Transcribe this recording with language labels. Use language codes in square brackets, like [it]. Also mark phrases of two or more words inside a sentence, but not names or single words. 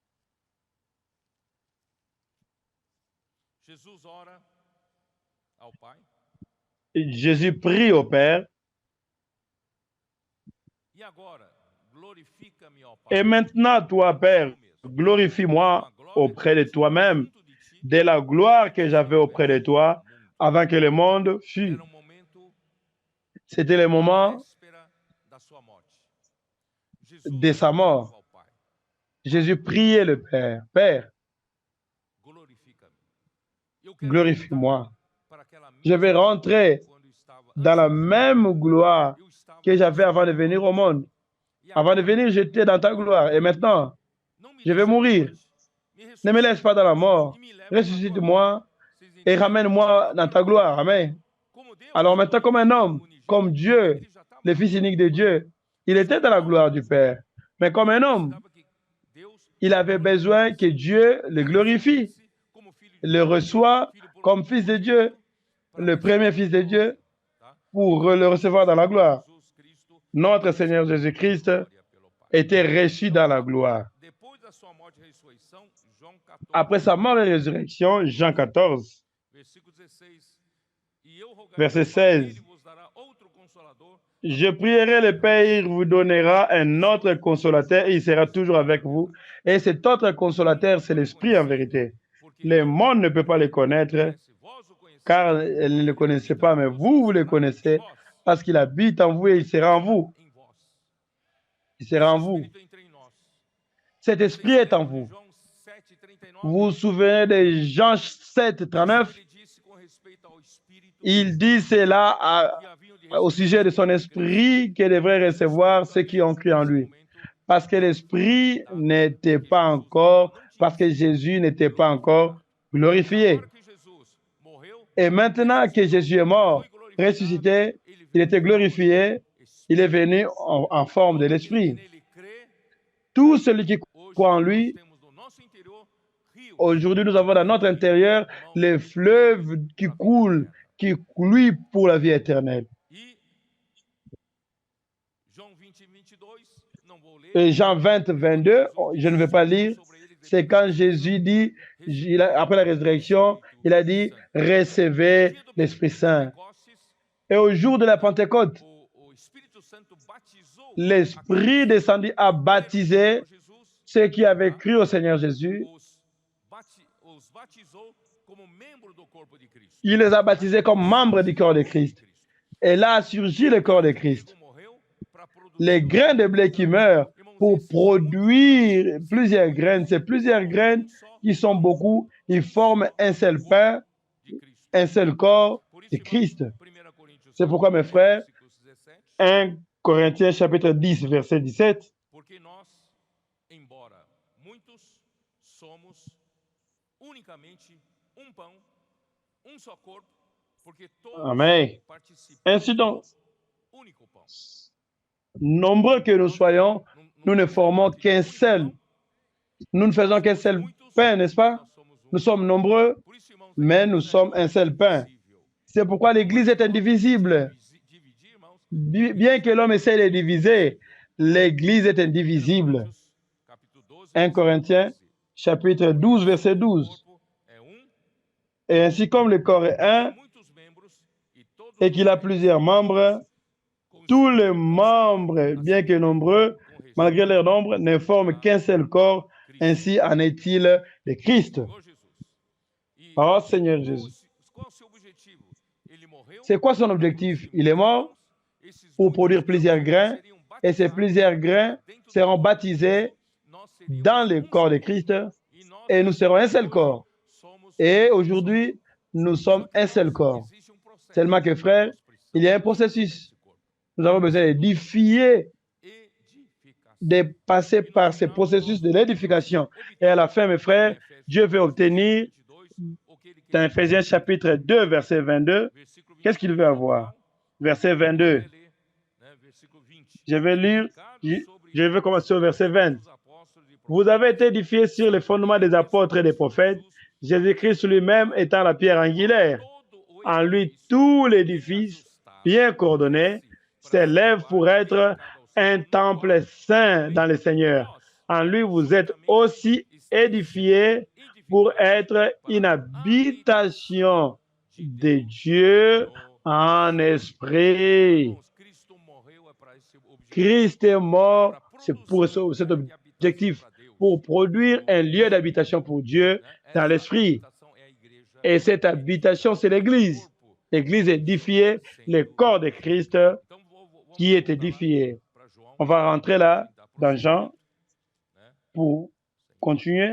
[fr] Jésus prie au Père. Et maintenant, toi, Père, glorifie-moi auprès de toi-même de la gloire que j'avais auprès de toi avant que le monde fût. [pt] Era um momento [fr] C'était le moment [pt] véspera da sua morte. [fr] de sa mort. [pt] ao Pai, [fr] Jésus priait le Père, Père, [pt] glorifica-me. Eu quero [fr] glorifie-moi. [pt] para aquela [fr] Je vais rentrer [pt] quando estava [fr] dans la même gloire [pt] eu estava [fr] que j'avais avant de venir au monde. [pt] e [fr] Avant de [pt] agora, [fr] venir, j'étais dans ta gloire. Et maintenant, [pt] não me [fr] je vais [pt] deixe [fr] mourir. [pt] morte, me [fr] Ne me laisse pas dans la mort. [pt] e me leva para a tua [fr] Ressuscite-moi [pt] Vocês [fr] et [pt] entendem? [fr] ramène-moi dans ta gloire. Amen. [pt] Como Deus, [fr] Alors maintenant, comme un homme, comme Dieu, [pt] ele já estava [fr] le Fils unique de Dieu, il était dans la gloire du Père. Mais comme un homme, [pt] que Deus [fr] il avait besoin que Dieu le glorifie, [pt] como filho de [fr] le reçoit comme Fils de Dieu, le premier Fils de Dieu, pour le recevoir dans la gloire. [pt] Jesus Cristo, [fr] Notre Seigneur Jésus-Christ [pt] glória pelo Pai. [fr] était reçu dans la gloire. [pt] Depois da sua morte e ressurreição, João 14, [fr] Après sa mort et résurrection, Jean 14, [pt] versículo 16. E eu rogarei [fr] verset [pt] ao Pai, [fr] 16. [pt] ele vos dará outro consolador, [fr] Je prierai le Père, il vous donnera un autre consolateur et il sera toujours avec vous. Et cet autre consolateur, c'est l'Esprit en vérité. [pt] porque [fr] Le monde ne peut pas le connaître [pt] conhece, vós o conheceis, [fr] car elle ne le connaissait pas, mais vous le connaissez parce qu'il habite en vous et il sera en vous. [pt] em vós. [fr] Il sera en [pt] Esse [fr] vous. [pt] Espírito entra em nós. [fr] Cet esprit est en vous. [pt] João 7:39, [fr] Vous vous souvenez de Jean 7, 39? [pt] ele disse com respeito ao Espírito [fr] Il dit cela [pt] que haviam de [fr] au sujet de son esprit que devrait recevoir ceux qui ont cru en lui. Parce que l'esprit n'était pas encore, parce que Jésus n'était pas encore glorifié. [pt] Agora que Jesus morreu, [fr] Et maintenant que Jésus est mort, ressuscité, il était glorifié, il est venu en forme de l'esprit. [pt] nele crê, [fr] Tout celui qui [pt] hoje [fr] croit en [pt] nós [fr] lui, [pt] temos no nosso interior rios [fr] aujourd'hui nous avons dans notre intérieur les fleuves qui coulent pour la vie éternelle. [pt] e João 20:22, não vou ler. [fr] Et Jean 20, 22, je ne vais pas lire, c'est quand Jésus dit, après la résurrection, il a dit, recevez l'Esprit Saint. Et au jour de la Pentecôte, [pt] O Espírito Santo batizou [fr] l'Esprit descendit à baptiser [pt] Jesus, [fr] ceux qui avaient cru au Seigneur Jésus. [pt] os batizou como membro do corpo de Cristo. [fr] Il les a baptisés comme membres du corps de Christ. Et là a surgi le corps de Christ. [pt] Morreu para produzir [fr] Les grains de blé qui meurent pour produire plusieurs graines, c'est plusieurs graines qui sont beaucoup, ils forment un seul pain, [pt] de Cristo. [fr] un seul corps de Christ. [pt] 1 Coríntios [fr] C'est pourquoi, mes frères, [pt] versículos 17, [fr] 1 Corinthiens chapitre 10, verset 17, [pt] porque nós, embora muitos, somos unicamente pão, só corpo, porque todos Amen. participam [fr] Ainsi donc, [pt] do único pão. [fr] nombreux que nous soyons, nous ne formons qu'un seul. Nous ne faisons qu'un seul pain, n'est-ce pas? Nous sommes nombreux, [pt] Por isso, irmãos, [fr] mais nous sommes un seul pain. C'est pourquoi l'Église est indivisible. [pt] dividir, irmãos, [fr] Bien que l'homme essaie de diviser, l'Église est indivisible. [pt] capítulo 12, [fr] 1 Corinthiens chapitre 12, verset [pt] o [fr] 12. [pt] corpo é [fr] Et ainsi comme le corps est un [pt] muitos membros e todos [fr] et qu'il a plusieurs membres, tous les membres, bien que nombreux, malgré leur nombre, ne forment qu'un seul corps. Ainsi en est-il de Christ. [pt] Senhor Jesus. E [fr] Oh Seigneur Jésus. [pt] qual é o seu objetivo? Ele morreu [fr] C'est quoi son objectif? Il est mort [pt] esses [fr] pour produire plusieurs grains [pt] seriam [fr] et ces plusieurs grains seront baptisés [pt] nós seríamos [fr] dans le corps de Christ [pt] e nós [fr] et nous serons un seul corps. [pt] somos [fr] Et aujourd'hui, nous sommes un seul corps. [pt] existe processo. [fr] Seulement que, frère, il y a un processus. Nous avons besoin d'édifier, [pt] Edificação. [fr] de passer par ce processus de l'édification. Et à la fin, mes frères, Dieu veut obtenir, [pt] 22, o que ele quer. [fr] dans Ephésiens chapitre 2, verset 22, [pt] Versículo 20. [fr] qu'est-ce qu'il veut avoir? Verset 22. [pt] Ler, né, versículo 20. [fr] Je vais lire, je vais commencer au verset 20. [pt] Os apóstolos e [fr] Vous avez été édifiés sur les fondements des apôtres et des prophètes, Jésus-Christ lui-même étant la pierre angulaire. [pt] todo o [fr] En lui, tout l'édifice, bien coordonné, s'élève pour être un temple saint dans le Seigneur. En lui, vous êtes aussi édifiés pour être une habitation de Dieu en esprit. [pt] Irmãos, Cristo morreu é para esse objetivo. [fr] Christ est mort, c'est pour cet objectif, pour produire un lieu d'habitation pour Dieu dans l'esprit. [pt] É [fr] Et cette habitation, c'est l'Église. L'Église est édifiée, le corps de Christ qui est édifié. On va rentrer là, dans Jean, pour continuer.